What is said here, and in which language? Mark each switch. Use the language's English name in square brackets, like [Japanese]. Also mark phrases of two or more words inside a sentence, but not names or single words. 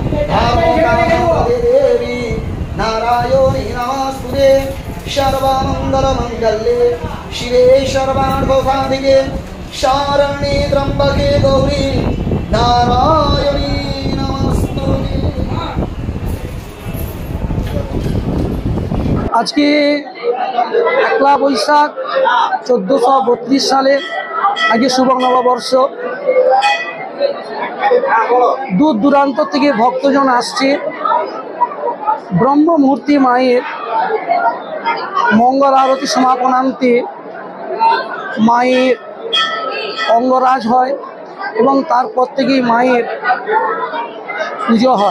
[Sanskrit] देवी नारायणी नमस्ते सर्वमंगलमंगल्ये शिवे सर्वार्थसाधिके शरण्ये त्र्यंबके गौरी नारायणी नमस्ते। [Bangla] আজ কে একলা বৈশাখ 1432 সালে আগে শুভ নববর্ষ। দূর দূরান্ত থেকে ভক্তজন আসছে ব্রহ্ম মুহূর্তে মায়ের মঙ্গল আরতি সমাপনান্তে মায়ের অঙ্গরাজ হয় এবং তারপর থেকেই মায়ের পুজো হয়।